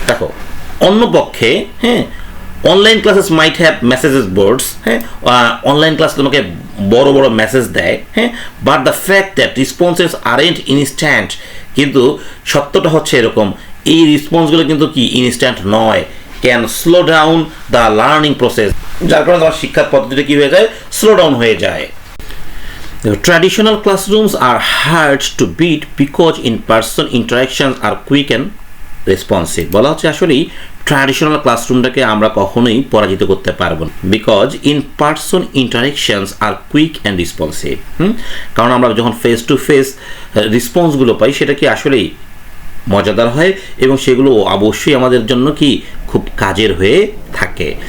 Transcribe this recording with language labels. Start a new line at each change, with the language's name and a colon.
Bangla: দেখো অন্য পক্ষে, হ্যাঁ,
English: online classes might have messages boards,
Bangla: হ্যাঁ, অনলাইন ক্লাস তোমাকে বড় বড় মেসেজ দেয়, হ্যাঁ,
English: but the fact that responses aren't instant,
Bangla: কিন্তু সত্যটা হচ্ছে এরকম এই রেসপন্সগুলো কিন্তু কি ইনস্ট্যান্ট নয়,
English: can slow down the learning process,
Bangla: যার কারণে তোমার শিক্ষার পদ্ধতিটা কি হয়ে যায়, স্লো ডাউন হয়ে যায়।
English: Traditional classrooms are hard to beat because in-person interactions are quick and responsive.
Bangla: বলা হচ্ছে আসলেই ট্র্যাডিশনাল ক্লাসরুমটাকে আমরা কখনোই পরাজিত করতে পারবো না,
English: Because in person interactions are quick and responsive.
Bangla: কারণ আমরা যখন ফেস টু ফেস রেসপন্সগুলো পাই সেটা কি আসলেই মজাদার হয়, এবং সেগুলো অবশ্যই আমাদের জন্য কি খুব কাজের হয়ে থাকে।